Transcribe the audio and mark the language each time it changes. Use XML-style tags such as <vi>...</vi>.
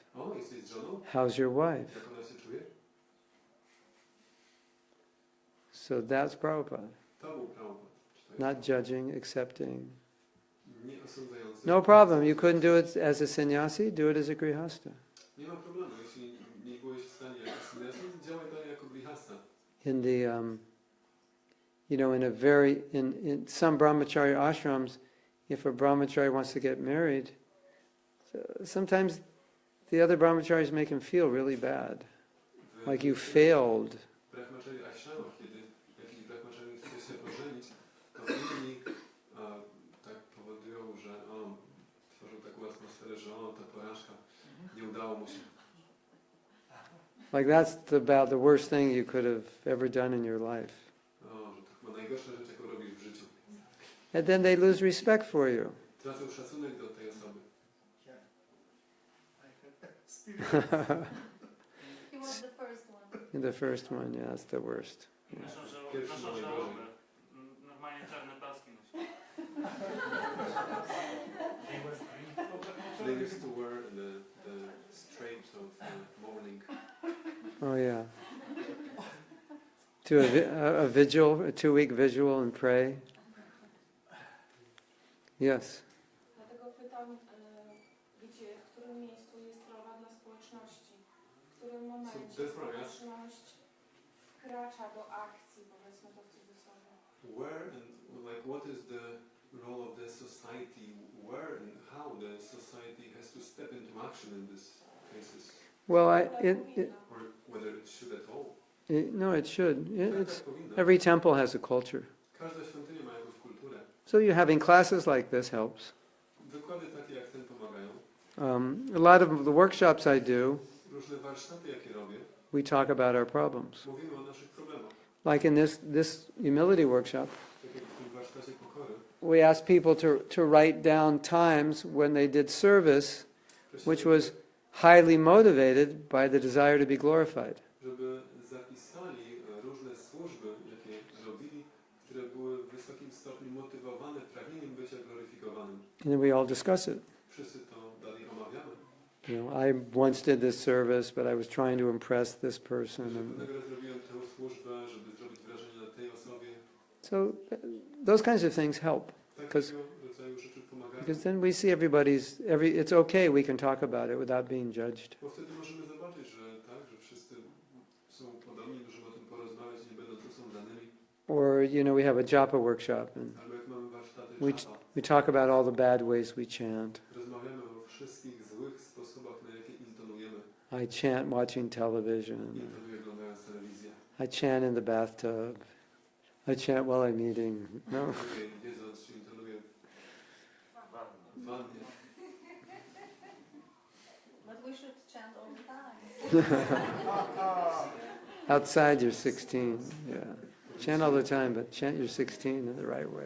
<pl>o, jesteś z żoną?</pl> <en>How's your wife?</en> <pl>Jak ona się czuje?</pl> <en>So that's Prabhupada.</en> <pl>To był Prabhupada.</pl> <en>Not judging, accepting.</en> <pl>Nie osądzający.</pl> <en>No problem. You couldn't do it as a sannyasi, do it as a grihasta.</en> <pl>Nie ma problemu. Jeśli nie byłeś w stanie jako sannyasi, działaj dalej jako grihasta.</pl> <en>In the, in some brahmachari ashrams, if a brahmachari wants to get married, sometimes the other brahmacharis make him feel really bad, like you failed.</en> <pl>W brahmachari ashramach, kiedy jakiś brahmachari chce się pożenić, to inni tak powodują, że tworzą taką atmosferę, że ta porażka, nie udało mu się.</pl> <en>Like that's about the worst thing you could have ever done in your life.</en> <pl>Że to chyba najgorsza rzecz, jaką robisz w życiu.</pl> <en>And then they lose respect for you.</en> <pl>Tracą szacunek do tej osoby.</pl> <en>He was the first one. The first one, yeah, that's the worst.</en> <pl>Pierwszy najgorzej. Normalnie czarne paski nosi.</pl> <en>They used to wear the stripes of mourning. Oh yeah. To a vigil, a 2-week vigil and pray. Yes.</en> <pl>Dlatego pytam, gdzie, w którym miejscu jest rola dla społeczności? W którym momencie społeczność wkracza do akcji, powiedzmy to w cudzysłowie?</pl> <en>Where and what is the role of the society? Where and how the society has to step into action in these cases? Well, Or whether it should at all? No, it should.</en> <pl>Tak powinno.</pl> <en>Every temple has a culture.</en> <pl>Każda świątynia ma jakąś kulturę.</pl> <en>So you having classes like this helps.</en> <pl>Wykłady takie jak ten pomagają.</pl> <en>A lot of the workshops I do,</en> <pl>Różne warsztaty, jakie robię,</pl> <en>we talk about our problems.</en> <pl>mówimy o naszych problemach.</pl> <en>Like in this humility workshop,</en> <pl>Tak jak w tym warsztacie pokory.</pl> <en>we asked people to write down times when they did service, which was highly motivated by the desire to be glorified.</en> <pl>Żeby zapisali różne służby, jakie robili, które były w wysokim stopniu motywowane pragnieniem bycia gloryfikowanym.</pl> <en>And then we all discuss it.</en> <pl>Wszyscy to dalej omawiamy.</pl> <en>I once did this service, but I was trying to impress this person.</en> <pl>Że</pl> <en>And</en> <pl>pewnego razu zrobiłem tę służbę, żeby zrobić wrażenie na tej osobie.</pl> <en>so those kinds of things help.</en> <pl>Takiego rodzaju rzeczy pomagają.</pl> <en>Because then we see it's okay, we can talk about it without being judged.</en> <pl>Bo wtedy możemy zobaczyć, że że wszyscy są podobni, możemy o tym porozmawiać, nie będąc osądzanymi.</pl> <en>Or, we have a japa workshop, and</en> <pl>Albo jak mamy warsztaty</pl> <en>we,</en> <pl>japa,</pl> <en>we talk about all the bad ways we chant.</en> <pl>rozmawiamy o wszystkich złych sposobach, na jakie intonujemy.</pl> <en>I chant watching television.</en> <pl>Intonuję oglądając telewizję.</pl> <en>I chant in the bathtub. I chant while I'm eating. No.</en> <pl>Intonuję jedząc, czy intonuję w wannie.</pl> <en>But we should chant all the time. Outside you're 16, yeah. Chant all the time, but chant your 16 in the right way.</en>